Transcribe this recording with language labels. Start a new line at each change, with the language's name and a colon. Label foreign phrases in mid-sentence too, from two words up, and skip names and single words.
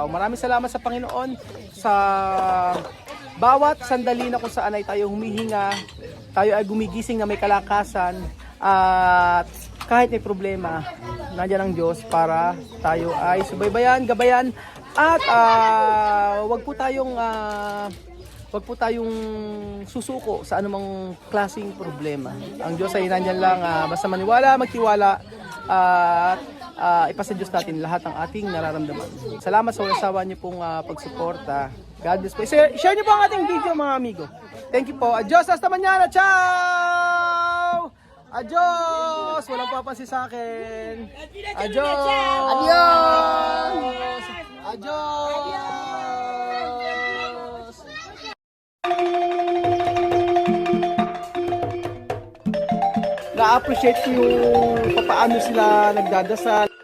Filipino: Maraming salamat sa Panginoon sa bawat sandali na kung saan ay tayo humihinga, tayo ay gumigising na may kalakasan, at kahit may problema, nandiyan ang Diyos para tayo ay subaybayan, gabayan, at wag po tayong susuko sa anumang klaseng problema. Ang Diyos ay nandiyan lang, basta maniwala, magtiwala, at ipasa Diyos natin lahat ng ating nararamdaman. Salamat sa walang sawa niyo pong pagsuporta.
English: God bless po.
Filipino: Share niyo po ang ating video mga amigo.
English: Thank you po.
Spanish: Adios, hasta mañana. Ciao! Adios!
Filipino: Walang papansin sa akin.
Spanish: Adios! Adios! Adios!
Filipino: Na-appreciate ko yung paano sila nagdadasal,